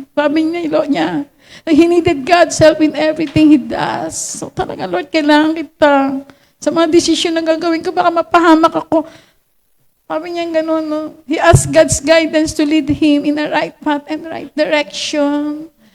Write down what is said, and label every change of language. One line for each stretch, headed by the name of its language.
Filipino: Sabi niya,
English: He needed God's help in everything He does.
Filipino: So talaga, Lord, kailangan kita. Sa mga desisyon na gagawin ko, baka mapahamak ako. Sabi niya gano'n, no?
English: He asked God's guidance to lead him in the right path and right direction.